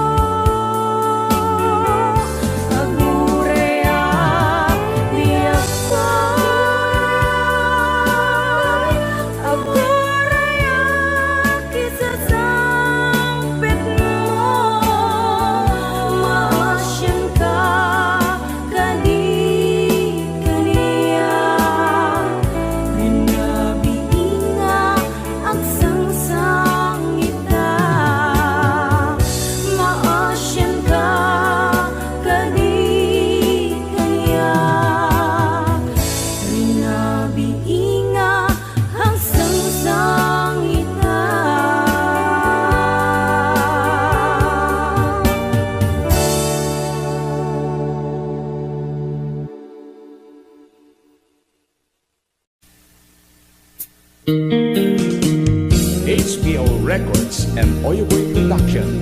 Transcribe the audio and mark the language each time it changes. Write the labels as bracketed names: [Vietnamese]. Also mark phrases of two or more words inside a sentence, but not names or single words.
[Iloko] agurayak biyakway, agurayak isasangpet mo, maasyan ka kadi kaniya, pinabinga ang sangsangita. Maasyan ka kadi kaniya, pinabinga ang sangsangita. [English] HBO Records and Oyoboy Production.